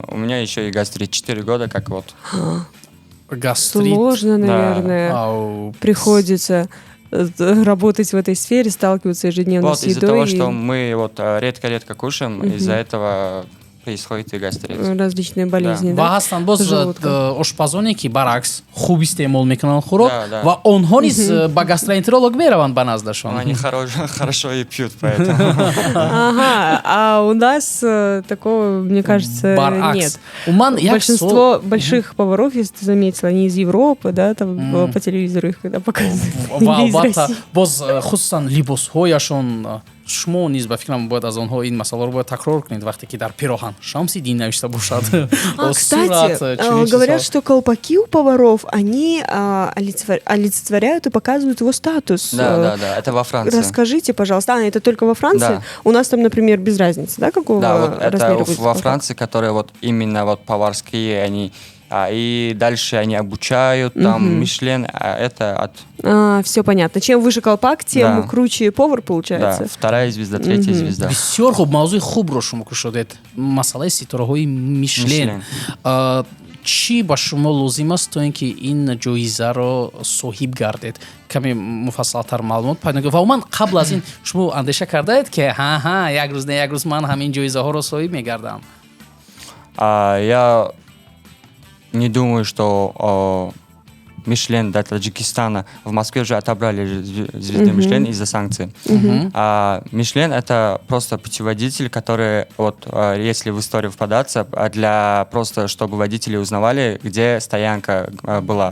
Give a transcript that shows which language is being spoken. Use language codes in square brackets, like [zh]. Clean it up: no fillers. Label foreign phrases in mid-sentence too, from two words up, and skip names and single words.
[ru] У меня еще и гастрит 4 года, как вот. гастрит. Сложно, Да. наверное, Ау. приходится работать в этой сфере, сталкиваться ежедневно Вот с из-за едой. того, и что мы вот редко-редко кушаем, из-за этого происходит и гастрит. различные болезни, [tg] ва [ru] да? [tg] ҳастанд боз [ru] желудка. [tg] ошпазоне ки баръакс хуб истеъмол мекунанд хӯрок [ru] Да, да. [tg] ва онҳо низ ба гастроэнтеролог мераванд ба наздашон. [ru] Они хорошо и пьют, поэтому. Ага, а у нас такого, мне кажется, [tg] баръакс. [ru] нет. [tg] Ман як [ru] Большинство больших поваров, если ты заметил, они из Европы, да, там по телевизору их когда показывают. [tg] ва [ru] Или из [tg] албатта [ru] России. [tg] боз хусусан либосҳояшон шумо низ ба фикрам бояд аз онҳо ин масъаларо бояд такрор кунед вақте ки дар пироҳан Шамсиддин навишта бошад. [ru] Кстати, говорят, что колпаки у поваров, они олицетворяют и показывают его статус. Да, это во Франции. Расскажите, пожалуйста. Это только во Франции? Да. У нас там, например, без разницы, да, какого Да, вот размера это будет во колпак? Франции, которые вот именно вот поварские, они и дальше они обучают, там, Мишлен, это от... Все понятно. Чем выше колпак, тем круче повар получается. Да, вторая звезда, третья звезда. [tg] бисёр хуб мавзӯи хубро шумо кушодед. Масъалаи ситораҳои Мишлен. чӣ ба шумо лозим аст то ин ки ин ҷоизаро соҳиб гардед? Каме муфассалтар маълумот пайдо кунед. Ва умуман қабл аз ин шумо андеша кардаед ки ҳа як рӯз ман ҳамин ҷоизаҳоро соҳиб мегардам? [ru] Я не думаю, что Мишлен до Таджикистана. В Москве уже отобрали звезды Мишлен из-за санкций. Мишлен — это просто путеводитель, который, вот, если в историю впадаться, для просто, чтобы водители узнавали, где стоянка была.